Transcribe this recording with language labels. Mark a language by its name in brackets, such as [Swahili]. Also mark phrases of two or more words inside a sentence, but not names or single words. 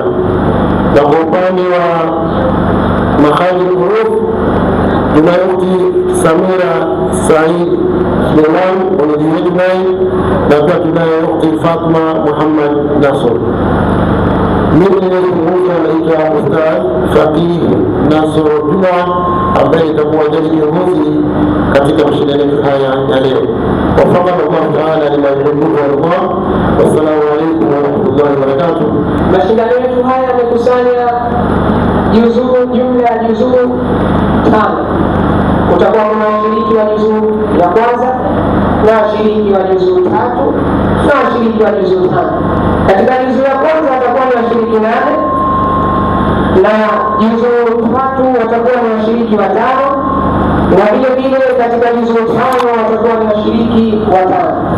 [Swahili] Na kwa upande wa [Arabic] مخارج حروف [Swahili] tunaye ukhti Samira Said Suleiman mwenyeji naye, na pia tunaye ukhti Fatma Muhammad Nasr. Mimi ninayezungumza naitwa Ustadh Faqih Nasr Juma, ambaye itakuwa jaji kiongozi katika mashindano haya ya leo. [Arabic] وفقنا الله تعالى لما يحب ويرضى. والسلام عليكم ورحمة الله وبركاته. [Swahili] Mashindano yetu haya yamekusanya jumla ya juzuu 5. Kutakuwa kuna washiriki wa juzuu ya kwanza na washiriki wa juzuu 3 na washiriki wa juzuu 5. Katika juzuu ya kwanza watakuwa ni washiriki 8 na juzuu 3 watakuwa ni washiriki 5, na vile vile katika juzuu 5 watakuwa ni washiriki 5.